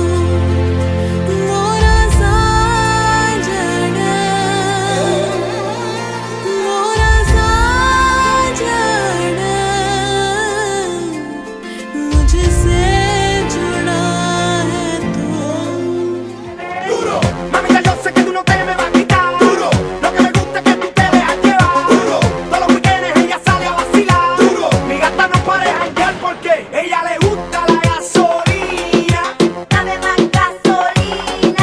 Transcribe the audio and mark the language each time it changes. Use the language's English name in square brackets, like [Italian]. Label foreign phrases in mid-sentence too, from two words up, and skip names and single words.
[Hindi] मोरा साजन, मोरा साजन, मुझसे जुड़ा है तू। [Spanish] Duro, mamita, yo sé que tú no te me vas a quitar. Duro, lo que me gusta es que tú te dejas llevar. Duro, todos los weekendes ella sale a vacilar. Duro, mi gata no para de janguear porque ella le gusta la gasolina. Dame más gasolina,